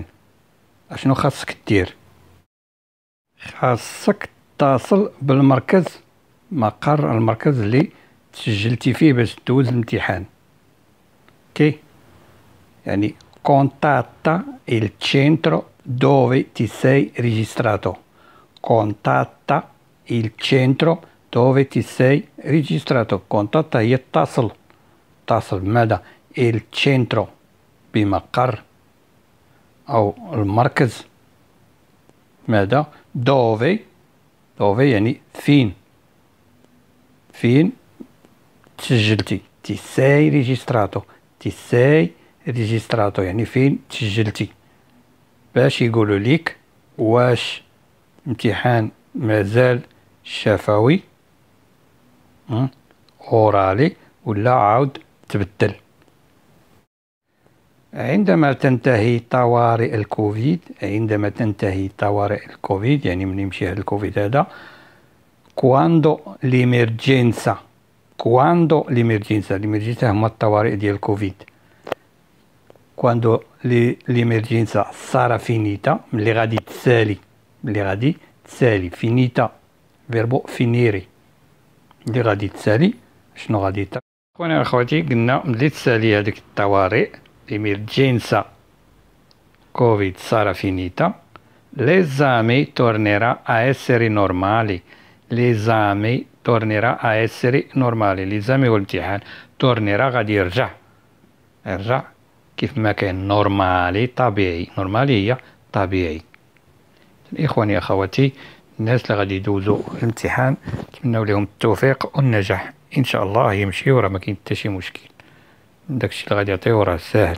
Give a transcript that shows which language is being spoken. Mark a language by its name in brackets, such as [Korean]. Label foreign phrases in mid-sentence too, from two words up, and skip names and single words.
[Arabic] اشنو خاصك دير؟ خاصك تتصل بالمركز، مقر المركز اللي تسجلتي فيه باش تدوز الامتحان. اوكي، يعني [Italian] contatta il centro dove ti sei registrato. [Arabic] Contatta il centro dove ti sei registrato. Contatta هي اتصل، اتصل بماذا؟ [Italian] il centro [Arabic] بمقر أو المركز، ماذا؟ [Italian] dove، dove [Arabic] يعني فين، فين تسجلتي. [Italian] ti sei registrato، ti sei registrato [Arabic] يعني فين تسجلتي، باش يقولوا ليك واش امتحان مازال شفوي اورالي ولا عاود تبدل. عندما تنتهي طوارئ الكوفيد، يعني من يمشي هذا الكوفيد هذا، [Italian] quando l'emergenza [Arabic] هما الطوارئ ديال الكوفيد. [Italian] كواندو l'emergenza sarà finita، [Arabic] ملي غادي تسالي [Italian] finita verbo finire, [Arabic] ملي غادي تسالي شنو غادي خويا اخواتي قلنا ملي تسالي هذيك الطوارئ [Italian] l'emergenza Covid sarà finita، l'esame tornerà a essere normali. [Arabic] l'esame والامتحان tornerà غادي يرجع كيف ما كان نورمالي طبيعي. هي طبيعي. إخواني أخواتي الناس اللي غادي يدوزوا الامتحان نتمنوا لهم التوفيق والنجاح إن شاء الله. يمشيو راه ما كاين حتى شي مشكل، داكشي اللي غادي يعطيو راه ساهل.